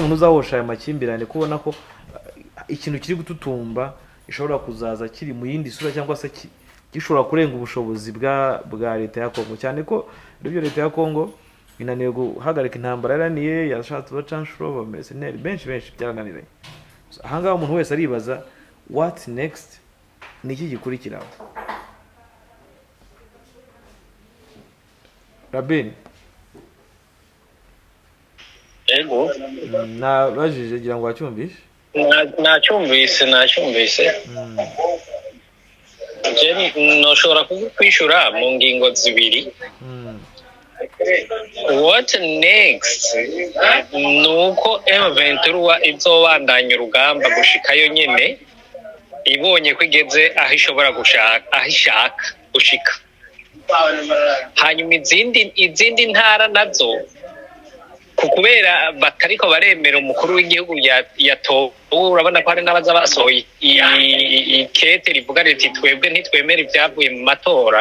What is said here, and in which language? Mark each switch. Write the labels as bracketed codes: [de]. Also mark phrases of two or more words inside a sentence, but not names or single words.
[rw] umuntu uzahosha aya makimbirane kubona ko ikintu kiri gututumba ishobora kuzaza kiri mu yindi sura cyangwa se gishobora kurenga ubushobozi bwa leta ya Kongo cyane ko ibyo leta ya Kongo inaniye guhagarika intambara yaraniye yashatse bacanshuro bamercenary benshi byarananiranye ahangaha umuntu wese aribaza [en] what next [rw] niki gikurikiraho Rabin [rn] ego [rw] nabajije gira ngo wacyumvishe [rn] nacyumvise Jenny noshobora kukwishura mu ngingo zibiri [en] what next [rn] nuko M23 izobandanya urugamba gushikayo nyene ibonye ko igeze aho ishobora ishaka gushika. Hanyuma izindi ntara nazo kubera batariko baremera umukuru w'igihugu yatowe, urabona ko hari n'abaza basohoye ikete rivuga riti twebwe ntitwemera ibyavuye mu matora.